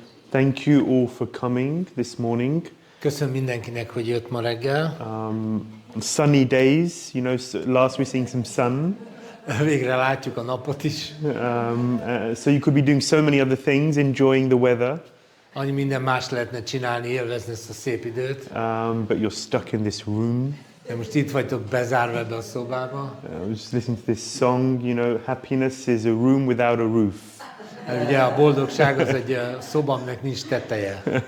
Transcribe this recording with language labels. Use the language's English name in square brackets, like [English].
[English] Thank you all for coming this morning. [Hungarian] Köszönöm mindenkinek, hogy jött ma reggel. [English] Sunny days, you know, last we're seeing some sun. [Hungarian] Végre látjuk a napot is. [English] So you could be doing so many other things, enjoying the weather. [Hungarian] Annyi minden más lehetne csinálni, élvezni ezt a szép időt. [English] But you're stuck in this room. [Hungarian] De most itt vagytok bezárva ebbe a szobába. [English] Just listen to this song, you know, happiness is a room without a roof. [Hungarian] Ugye a boldogság az egy szoba, aminek nincs teteje.